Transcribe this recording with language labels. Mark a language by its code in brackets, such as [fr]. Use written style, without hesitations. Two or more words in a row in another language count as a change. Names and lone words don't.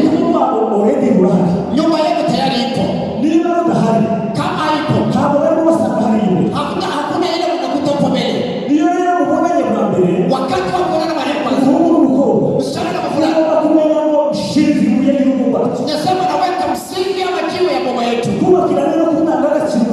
[rw] urugo wabo already rurahari, [sw] nyumba yenu tayari ipo. [rw] niba rudahari, [sw] kama ipo, [rw] ntabwo barimo basanga hari imbere, [sw] hakuna ile unakuta upo mbele. [rw] iyo rero mubonanye bwa mbere, [sw] wakati wa kuonana marehemu, [rw] umuhungu n'umukobwa, [sw] msichana na mvulana, [rw] kumenya ngo shinzi ibuye y'urugo rwacu. [sw] Nasema naweka msingi ama jiwe ya boma yetu. [rw] Kubakira rero ku ndangagaciro